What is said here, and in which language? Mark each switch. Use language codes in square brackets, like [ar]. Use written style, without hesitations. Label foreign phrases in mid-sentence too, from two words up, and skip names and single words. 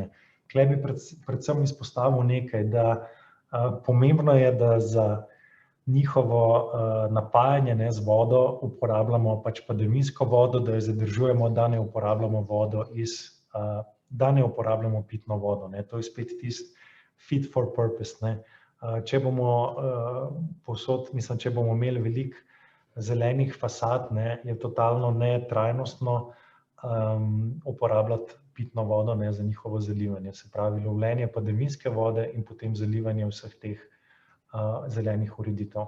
[sl] Tukaj bi predvsem izpostavil nekaj, da pomembno je, da za njihovo napajanje z vodo uporabljamo pač padavinsko vodo, da jo zadržujemo, da ne uporabljamo da ne uporabljamo pitno vodo. To je spet tisti [en] fit for purpose. [sl] Če bomo če bomo imeli veliko zelenih fasad, je totalno netrajnostno uporabljati pitno vodo za njihovo zalivanje. Se pravi, lovljenje padavinske vode in potem zalivanje vseh teh zelenih ureditev.